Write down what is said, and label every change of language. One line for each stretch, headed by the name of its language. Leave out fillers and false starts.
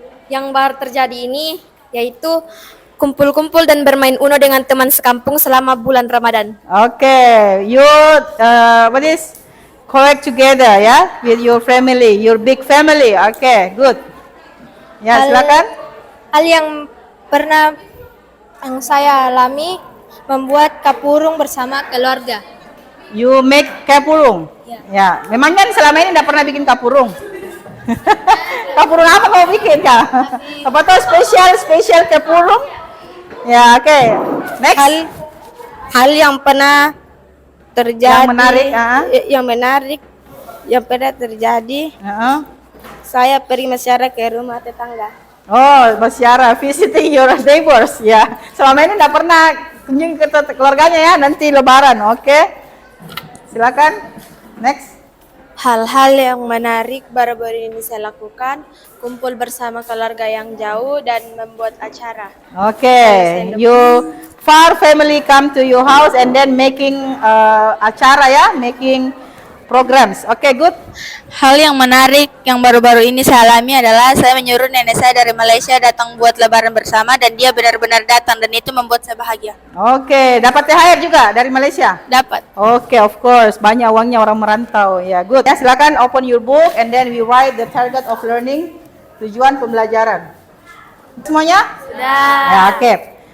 Indonesian: Yang baru terjadi ini yaitu kumpul-kumpul dan bermain Uno dengan teman sekampung selama bulan Ramadan.
English: Okay, you what is collect together ya with your family, your big family. Okay, good.
Indonesian: Ya, silakan. Hal yang pernah yang saya alami, membuat kapurung bersama keluarga.
English: You make
Indonesian: kapurung. Ya, memang kan selama ini tidak pernah bikin kapurung. Kapurung apa kamu bikin kak? Apa tuh spesial kapurung? Ya, oke. Next. Hal yang pernah terjadi, yang menarik, yang pernah terjadi, saya pergi mesiara ke rumah tetangga. Oh, mesiara,
English: visiting your neighbors
Indonesian: ya. Selama ini tidak pernah kunjungi ke keluarganya ya nanti Lebaran. Oke. Silakan. Next. Hal-hal yang menarik baru-baru ini saya lakukan, kumpul bersama keluarga yang jauh dan membuat acara.
English: Okay, you far family come to your house and then making acara ya, making programs. Okay, good.
Indonesian: Hal yang menarik yang baru-baru ini saya alami adalah saya menyuruh nenek saya dari Malaysia datang buat lebaran bersama dan dia benar-benar datang dan itu membuat saya bahagia. Okay, dapat THR juga dari Malaysia? Dapat.
English: Okay, of course.
Indonesian: Banyak uangnya orang merantau.
English: Ya, good.
Indonesian: Ya, silakan
English: open your book and then we write the target of learning,
Indonesian: tujuan pembelajaran. Semuanya? Sudah.
English: Ya, okay.